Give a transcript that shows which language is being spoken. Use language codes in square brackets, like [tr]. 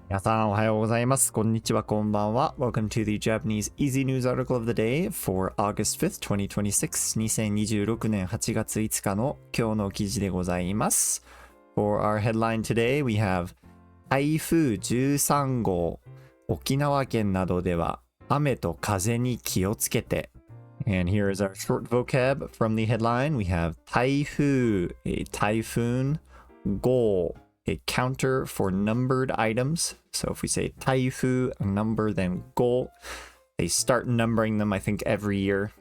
[ja] 皆さんおはようございます。こんにちは、こんばんは。 [en] Welcome to the Japanese Easy News Article of the Day for August 5th, 2026. [ja] 2026年8月5日の今日の記事でございます。 [en] For our headline today, we have 台風13号。 [ja] 沖縄県などでは雨と風に気をつけて。 [en] And here is our short vocab from the headline. We have 台風, a typhoon, 号。 A counter for numbered items. So if we say taifu, a number, then go, they start numbering them, I think, every year.